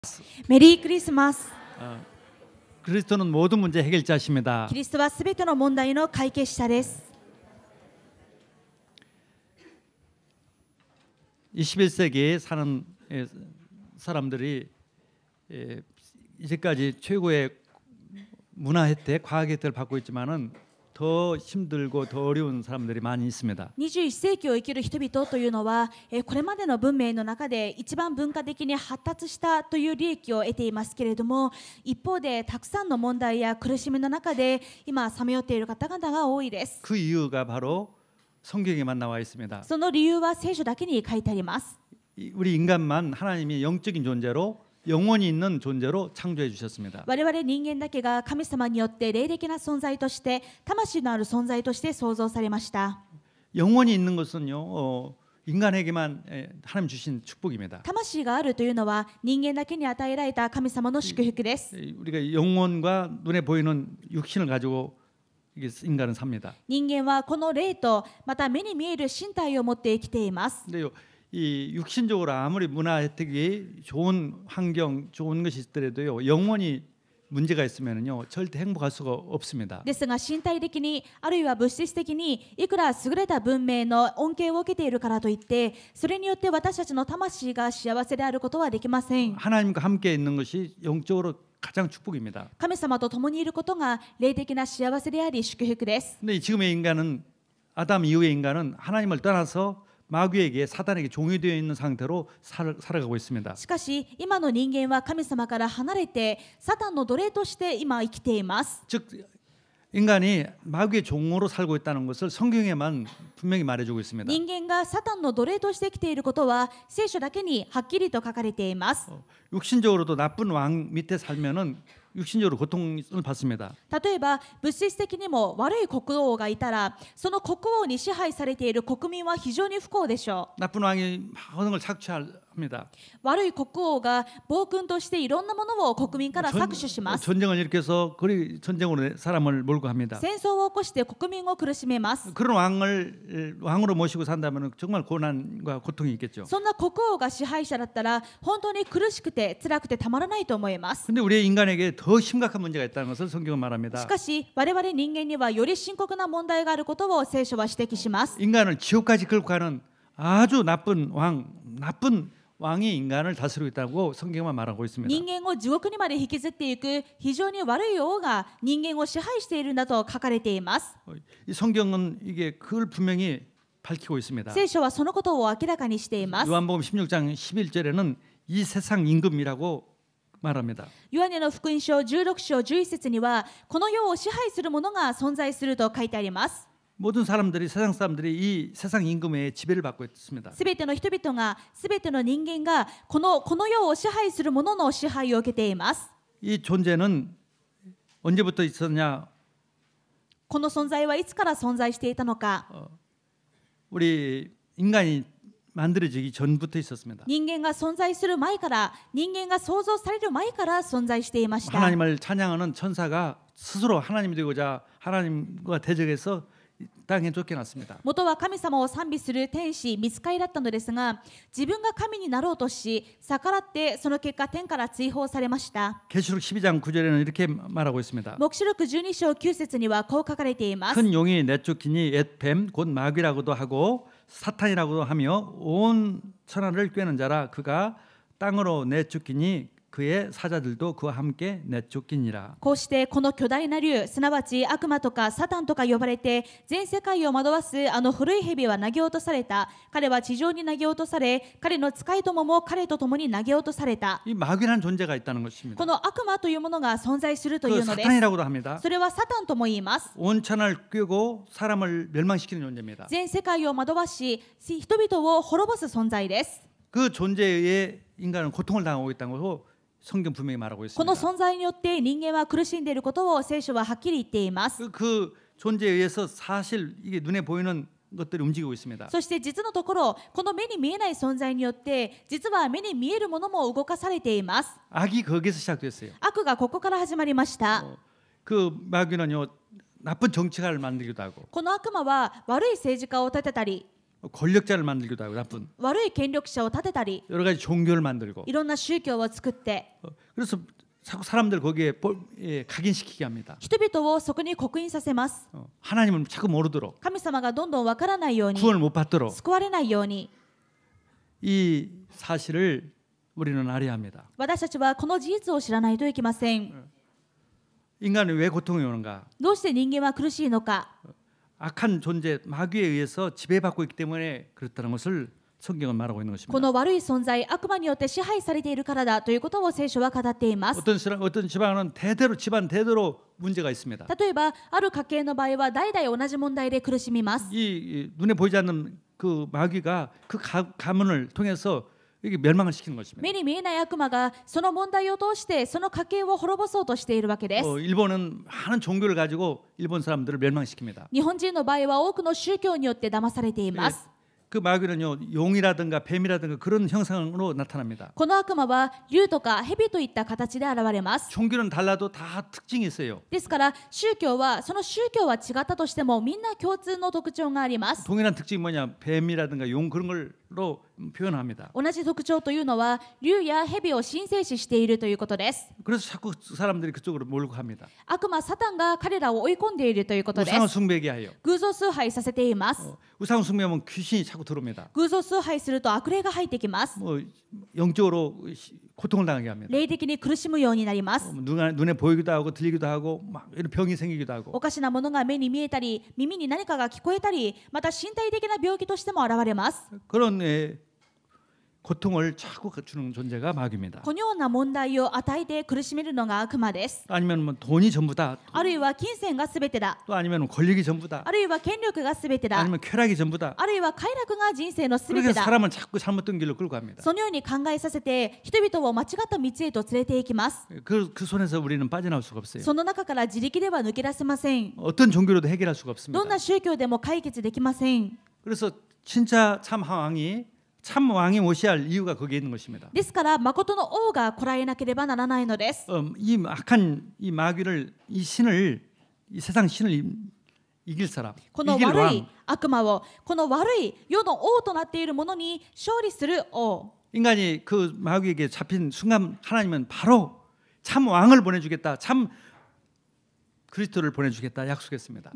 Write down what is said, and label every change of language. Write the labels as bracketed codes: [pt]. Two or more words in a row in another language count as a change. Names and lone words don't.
[ja] メリークリスマス。 [ko] 그리스도는 모든 문제 해결자십니다. [ja] キリストはすべての問題の解決者です。 [ko] 21세기에 사는 사람들이 이제까지 최고의 문화 혜택, 과학 혜택을 받고 있지만은 더 힘들고 더 어려운 사람들이 많이 있습니다. [ja] 21 世紀を生きる人々というのは、これまでの文明の中で一番文化的に発達したという利益を得ていますけれども、一方でたくさんの問題や苦しみの中で今さまよっている方々が多いです。 [ko] 그 이유가 바로 성경에만 나와 있습니다. [ja] その理由は聖書だけに書いてあります。 [ko] 우리 인간만 하나님이 영적인 존재로 영원히 있는 존재로 창조해 주셨습니다. [ja] 我々人間だけが神様によって霊的な存在として魂のある存在として創造されました。 [ko] 영원히 있는 것은요 인간에게만 하나님 주신 축복입니다. [ja] 魂があるというのは人間だけに与えられた神様の祝福です。 [ko] 우리가 영혼과 눈에 보이는 육신을 가지고 인간은 삽니다. [ja] 人間はこの霊とまた目に見える身体を持って生きています。 [ko] 근데요, 이 육신적으로 아무리 문화 혜택이 좋은 환경, 좋은 것이 있더라도요, 영원히 문제가 있으면요, 절대 행복할 수가 없습니다. [ja] ですが身体的にあるいは物質的にいくら優れた文明の恩恵を受けているからといってそれによって私たちの魂が幸せであることはできません。 [ko] 하나님과 함께 있는 것이 영적으로 가장 축복입니다. [ja] 神様と共にいることが霊的な幸せであり祝福です。 [ko] 근데 지금의 인간은 아담 이후의 인간은 하나님을 떠나서 마귀에게 사단에게 종이 되어 있는 상태로 살아가고 있습니다. [ja] しかし今の人間は神様から離れてサタンの奴隷として今生きています。 [ko] 즉 인간이 마귀의 종으로 살고 있다는 것을 성경에만 분명히 말해주고 있습니다. [ja] 人間がサタンの奴隷として生きていることは聖書だけにはっきりと書かれています。 [ko] 육신적으로도 나쁜 왕 밑에 살면은 육신적으로 고통을 받습니다. [ja] 例えば物質的にも悪い国王がいたらその国王に支配されている国民は非常に不幸でしょう。 [ko] 나쁜 왕이 모든 걸 착취합니다. [ja] 悪い国王が暴君としていろんなものを国民から搾取します。 [ko] 전쟁을 일으켜서 그리 전쟁으로 사람을 몰고 갑니다. [ja] 戦争を起こして国民を苦しめます。 [ko] 그런 왕을 왕으로 모시고 산다면 정말 고난과 고통이 있겠죠. [ja] そんな国王が支配者だったら本当に苦しくて辛くてたまらないと思います。 [ko] 근데 우리 인간에게 더 심각한 문제가 있다는 것을 성경은 말합니다. [ja] しかし我々人間にはより深刻な問題があることを聖書は指摘します。 [ko] 인간을 지옥까지 끌고 가는 아주 나쁜 왕이 인간을 다스리고 있다고 성경만 말하고 있습니다. [ja] 人間を地獄にまで引きずっていく非常に悪い王が人間を支配しているんだと書かれています。 [ko] 이 성경은 이게 그걸 분명히 밝히고 있습니다. [ja] 聖書はそのことを明らかにしています。 [ko] 요한복음 16장 11절에는 이 세상 임금이라고 말합니다. [ja] ヨハネの福音書16章11節にはこの世を支配する者が存在すると書いてあります。 [ko] 모든 사람들이 세상 사람들이 이 세상 임금의 지배를 받고 있습니다. [ja] すべての人々がすべての人間がこの世を支配する者の支配を受けています。 [ko] 이 존재는 언제부터 있었냐? [ja] この存在はいつから存在していたのか。 [ko] 우리 인간이 만들어지기 전부터 있었습니다. [ja] 人間が存在する前から人間が創造される前から存在していました。 [ko] 하나님을 찬양하는 천사가 스스로 하나님이 되고자 하나님과 대적해서 땅에 쫓겨났습니다. [ja] 元は神様を賛美する天使御使いだったのですが自分が神になろうとし逆らってその結果天から追放されました。 [ko] 계시록 12장 9절에는 이렇게 말하고 있습니다. [ja] 黙示録12章9節にはこう書かれています。 [ko] 큰 용이 내쫓기니 옛뱀 곧 마귀라고도 하고 사탄이라고도 하며 온 천하를 꿰는 자라 그가 땅으로 내쫓기니 그의 사자들도 그와 함께 내쫓기니라. [ja] こうしてこの巨大な竜すなわち悪魔とかサタンとか呼ばれて全世界を惑わすあの古い蛇は投げ落とされた。彼は地上に投げ落とされ彼の使いどもも彼と共に投げ落とされた。 [ko] 이 마귀라는 존재가 있다는 것입니다. [ja] この悪魔というものが存在するとい [ko] 그 [ja] うのです。 [ko] 사탄이라고도 합니다. [ja] それはサタンとも言います。 [ko] 온 천하를 꿰고 사람을 멸망시키는 존재입니다. [ja] 全世界を惑わし人々を滅ぼす存在です。 [ko] 그 존재에 의해 인간은 고통을 당하고 있다는 것을 성경 분명히 말하고 [ja] この [ko] 있습니다. [ja] 存在によって人間は苦しんでいることを聖書ははっきり言っています。 [ko] 그 존재에 의해서 사실 이게 눈에 보이는 것들이 움직이고 있습니다. [ja] そして実のところこの目に見えない存在によって実は目に見えるものも動かされています。 [ko] 악이 거기서 시작됐어요. [ja] 悪がここから始まりました。 [ko] 그 마귀는요 나쁜 정치가를 만들기도 하고 [ja] この悪魔は悪い政治家を立てたり [ko] 권력자를 만들기도 하고 나쁜 [ja] 悪い権力者を立てたり [ko] 여러 가지 종교를 만들고 [ja] いろんな宗教を作って [ko] 그래서 자꾸 사람들 거기에 각인시키게 합니다. [ja] 人々をそこに刻印させます。 [ko] 하나님을 자꾸 모르도록 [ja] 神様がどんどんわからないように [ko] 구원을 못 받도록 [ja] 救われないように [ko] 이 사실을 우리는 알아야 합니다. [ja] 私たちはこの事実を知らないといけません。 [ko] 인간이 왜 고통이 오는가? [ja] どうして人間は苦しいのか。 [ko] 악한 존재 마귀에 의해서 지배받고 있기 때문에 그렇다는 것을 성경은 말하고 있는 [ja] こ [ko] 것입니다. [ja] の悪い存在、悪魔によって支配されているからだということを聖書は語っています。 [ko] 어떤 집안은 집안 대대로 문제가 있습니다. [ja] 例えば、ある家系の場合は代々同じ問題で苦しみます。 [ko] 이 눈에 보이지 않는 그 마귀가 그 가문을 통해서 이게 멸망을 시키는 것입니다. [ja] 目に見えない悪魔がその問題を通してその家系を滅ぼそうとしているわけです。 [ko] 일본은 많은 종교를 가지고 일본 사람들을 멸망시킵니다. [ja] 日本人の場合は多くの宗教によって騙されています。 [ko] 그 마귀는요 용이라든가 뱀이라든가 그런 형상으로 나타납니다. [ja] この悪魔は竜とか蛇といった形で現れます。 [ko] 종교는 달라도 다 특징이 있어요. [ja] ですから宗教はその宗教は違ったとしてもみんな共通の特徴があります。 [ko] 동일한 특징이 뭐냐? 뱀이라든가 용 그런 걸로 표현합니다. [ja] 同じ特徴というのは竜や蛇を神聖視しているということです。 [ko] 그래서 자꾸 사람들이 그쪽으로 몰고 갑니다. [ja] 悪魔サタンが彼らを追い込んでいるということです。 [ko] 우상을 숭배하게 해요. [ja] 偶像崇拝させています。 [ko] 우상 숭배하면 귀신이 자꾸 들어옵니다. [ja] 偶像崇拝すると悪霊が入ってきます。 [ko] 뭐 영적으로 고통을 당하게 합니다. [ja] 霊的に苦しむようになります。 [ko] 눈에 보이기도 하고 들리기도 하고 막 이런 병이 생기기도 하고 [ja] おかしなものが目に見えたり耳に何かが聞こえたりまた身体的な病気としても現れます。 [ko] 그런 고통을 자꾸 주는 존재가 마귀입니다. [ja] このような問題を与えて苦しめるのが悪魔です。 [ko] 아니면 뭐 돈이 전부다. [ja] あるいは金銭がすべてだ。 [ko] 또 아니면 권력이 전부다. [ja] あるいは権力がすべてだ。 [ko] 아니면 쾌락이 전부다. [ja] あるいは快楽が人生のすべ [ko] 그렇게 [ja] てだ。 [ko] 사람을 자꾸 잘못된 길로 끌고 갑니다. [ja] そのように考えさせて人々を間違った道へと連れて行きます。 [ko] 그 손에서 우리는 빠져나올 수가 없어요. [ja] その中から自力では抜け出せません。 [ko] 어떤 종교로도 해결할 수가 [ja] ど [ko] 없습니다. [ja] んな宗教でも解決できません。 [ko] 그래서 진짜 참 왕이 모셔야 할 이유가 거기에 있는 것입니다. [ja] ですから誠の王がこらえなければならないのです。 [ko] 이 악한 이 마귀를 이 세상 신을 이길 사람, [ja] この [ko] 이길 [ja] 悪 [ko] 왕. [ja] い悪魔をこの悪い世の王となっているものに勝利する王。 [ko] 인간이 그 마귀에게 잡힌 순간 하나님은 바로 참 왕을 보내주겠다, 참 그리스도를 보내주겠다 약속했습니다.